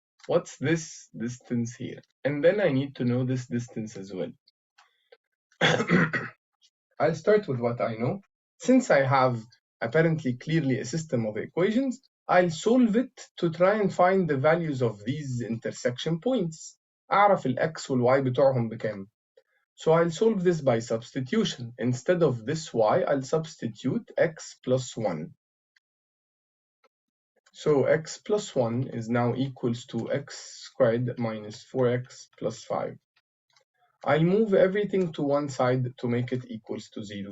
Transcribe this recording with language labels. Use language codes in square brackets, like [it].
[en] What's this distance here? And then I need to know this distance as well. I'll start with what I know. Since I have apparently clearly a system of equations, I'll solve it to try and find the values of these intersection points. [ar] أعرف ال x وال y بتوعهم بكام. [en] So I'll solve this by substitution. Instead of this y, I'll substitute x plus 1. So x plus 1 is now equals to x squared minus 4x plus 5. I'll move everything to one side to make it equals to 0.